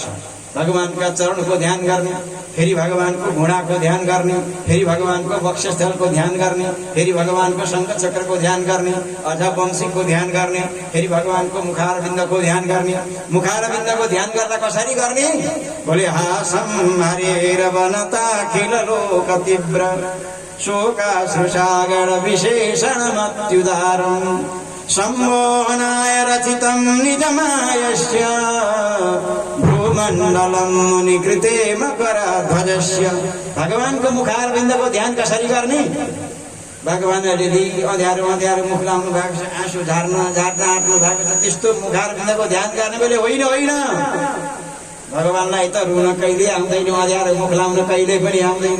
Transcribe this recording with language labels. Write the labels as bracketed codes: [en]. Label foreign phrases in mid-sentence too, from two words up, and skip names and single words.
[ne] भगवानका चरणको ध्यान गर्ने, फेरि भगवानको घुँडाको ध्यान गर्ने, फेरि भगवानको वक्षस्थलको ध्यान गर्ने, फेरि भगवानको शङ्ख चक्रको ध्यान गर्ने, अझ वंशीको ध्यान गर्ने, फेरि भगवानको मुखारविन्दको ध्यान गर्ने। मुखारविन्दको ध्यान गर्दा कसरी गर्ने? [sa] बोले हासं हरेर वनता खिल लोक तीव्र शोकाश्रुसागर विशेषणमत्युदारम् सम्मोहनाय रचितं निजमायस्य भूमण्डलं मुनिकृते मकरध्वजस्य। [ne] भगवानको मुखारविन्दको ध्यान कसरी गर्ने? भगवानले अँध्यारो अँध्यारो मुख लाउनु भएको छ, आँसु झार्न आँट्नु भएको छ, त्यस्तो मुखारविन्दको ध्यान गर्ने बेला होइन होइन। भगवानलाई त रुन कहिले आउँदैन, अँध्यारो मुख लाउन कहिले पनि आउँदैन।